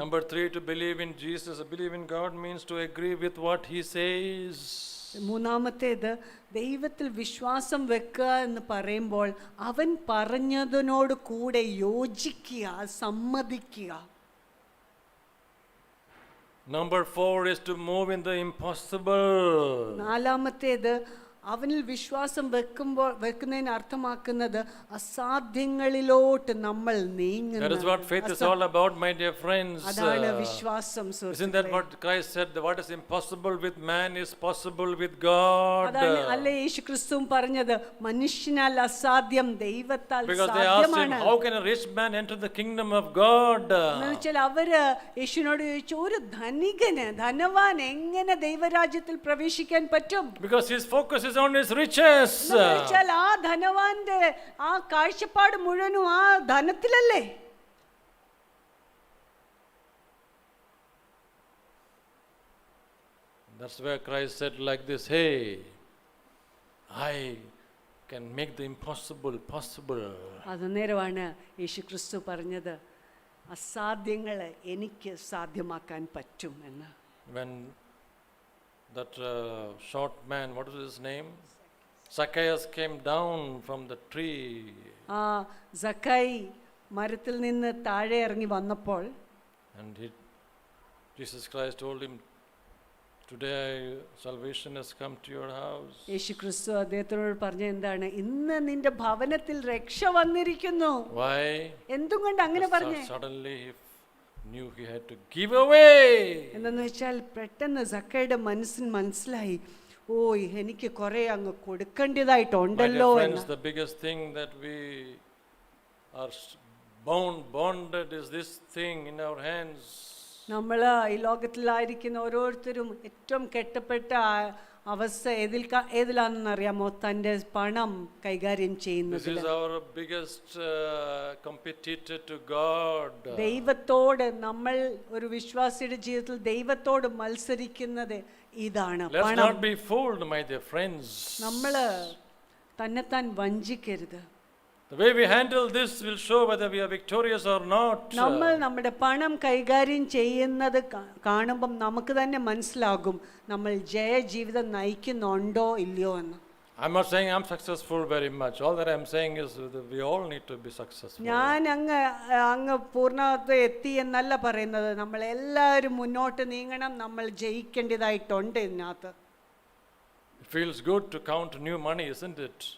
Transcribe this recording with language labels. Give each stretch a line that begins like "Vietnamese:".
English: Number 3, to believe in Jesus, believe in God means to agree with what He says.
Malayalam: മൂന്നാമത്തേത്, ദൈവത്തിൽ വിശ്വാസം വെക്കുക എന്ന് പറയുമ്പോൾ അവൻ പറഞ്ഞതിനോട് കൂടെ യോജിക്കുക, സമ്മതിക്കുക.
English: Number 4 is to move in the impossible.
Malayalam: നാലാമത്തേത്, അവനിൽ വിശ്വാസം വെക്കുന്നതിന് അർത്ഥമാക്കുന്നത് അസാധ്യങ്ങളിലോട്ട് നമ്മൾ നീങ്ങുന്നു.
English: That is what faith is all about, my dear friends.
Malayalam: അതാണ് വിശ്വാസം.
English: Isn't that what Christ said? What is impossible with man is possible with God.
Malayalam: അതാണ് അല്ലേ യേശു ക്രിസ്തുവും പറഞ്ഞത്, മനുഷ്യനാൽ അസാധ്യം ദൈവത്താൽ
English: Because they asked him,
Malayalam: സാധ്യമാണ്.
English: how can a rich man enter the kingdom of God?
Malayalam: എന്നുവെച്ചാൽ അവര് യേശുവിനോട് ചോദിച്ചു, ഒരു ധനവാൻ എങ്ങനെ ദൈവരാജ്യത്തിൽ പ്രവേശിക്കാൻ പറ്റും?
English: Because his focus is on his riches.
Malayalam: എന്നുവെച്ചാൽ ആ ധനവാന്റെ ആ കാഴ്ചപ്പാട് മുഴുവനും ആ ധനത്തിലല്ലേ.
English: That's where Christ said like this, hey, I can make the impossible possible.
Malayalam: അന്നേരമാണ് യേശു ക്രിസ്തു പറഞ്ഞത്, അസാധ്യങ്ങളെ എനിക്ക് സാധ്യമാക്കാൻ പറ്റും എന്ന്.
English: When that short man, what was his name? Zacchaeus came down from the tree.
Malayalam: ആ സക്കായി മരത്തിൽ നിന്ന് താഴെ ഇറങ്ങി വന്നപ്പോൾ
English: And Jesus Christ told him, today salvation has come to your house.
Malayalam: യേശു ക്രിസ്തു അദ്ദേഹത്തിനോട് പറഞ്ഞ എന്താണ്? ഇന്ന് നിന്റെ ഭവനത്തിൽ രക്ഷ വന്നിരിക്കുന്നു.
English: Why?
Malayalam: എന്തുകൊണ്ട് അങ്ങനെ പറഞ്ഞേ?
English: Suddenly he knew he had to give away.
Malayalam: എന്നു വെച്ചാൽ പെട്ടെന്ന് സക്കയുടെ മനസ്സിലായി, ഓ എനിക്ക് കുറെ അങ്ങ് കൊടുക്കേണ്ടതായിട്ടുണ്ടല്ലോ
English: My dear
Malayalam: എന്ന്.
English: friends, the biggest thing that we are bonded is this thing in our hands.
Malayalam: നമ്മൾ ഈ ലോകത്തിലായിരിക്കുന്ന ഓരോരുത്തരും ഏറ്റവും കെട്ടപ്പെട്ട അവസ്ഥ ഏതിലാണെന്ന് അറിയാമോ? തൻ്റെ പണം കൈകാര്യം ചെയ്യുന്നത്.
English: This is our biggest competitor to God.
Malayalam: ദൈവത്തോട് നമ്മൾ ഒരു വിശ്വാസിയുടെ ജീവിതത്തിൽ ദൈവത്തോട് മത്സരിക്കുന്നത് ഇതാണ്,
English: Let's
Malayalam: പണം.
English: not be fooled, my dear friends.
Malayalam: നമ്മൾ തന്നെത്താൻ വഞ്ചിക്കരുത്.
English: The way we handle this will show whether we are victorious or not.
Malayalam: നമ്മൾ നമ്മുടെ പണം കൈകാര്യം ചെയ്യുന്നത് കാണുമ്പം നമുക്ക് തന്നെ മനസ്സിലാകും നമ്മൾ ജയജീവിതം നയിക്കുന്നുണ്ടോ ഇല്ലയോ എന്ന്.
English: I'm not saying I'm successful very much. All that I'm saying is that we all need to be successful.
Malayalam: ഞാൻ അങ്ങ് പൂർണ്ണത്വം എത്തി എന്നല്ല പറയുന്നത്. നമ്മൾ എല്ലാവരും മുന്നോട്ട് നീങ്ങണം, നമ്മൾ ജയിക്കേണ്ടതായിട്ടുണ്ട് ഇതിനകത്ത്.
English: It feels good to count new money, isn't it?